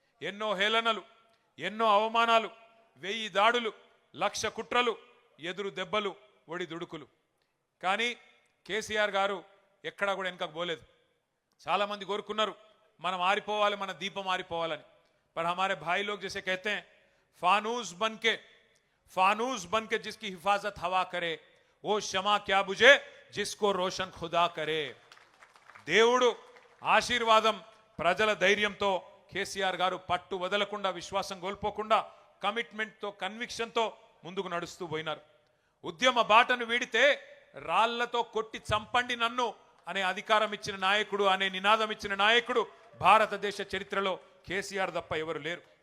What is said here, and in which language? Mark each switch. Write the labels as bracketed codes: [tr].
[te] ఎన్నో హేళనలు, ఎన్నో అవమానాలు, 1000 దాడులు, 1,00,000 కుట్రలు, ఎదురు దెబ్బలు, ఒడి దుడుకులు. కానీ కేసీఆర్ గారు ఎక్కడా కూడా వెనకకు పోలేదు. చాలామంది కోరుకున్నారు మనం ఆరిపోవాలి, మన దీపం ఆరిపోవాలని. [hi] पर हमारे भाई लोग जैसे कहते हैं फानूस बनके जिसकी हिफाजत हवा करे वो शमा क्या बुझे जिसको रोशन खुदा करे. [te] దేవుడు ఆశీర్వాదం, ప్రజల ధైర్యంతో కేసీఆర్ గారు పట్టు వదలకుండా, విశ్వాసం కోల్పోకుండా, కమిట్మెంట్తో, కన్విక్షన్తో ముందుకు నడుస్తూ పోయినారు. ఉద్యమ బాటను వీడితే రాళ్లతో కొట్టి చంపండి నన్ను అనే అధికారం ఇచ్చిన నాయకుడు, అనే నినాదం ఇచ్చిన నాయకుడు భారతదేశ చరిత్రలో కేసీఆర్ తప్ప ఎవరు లేరు.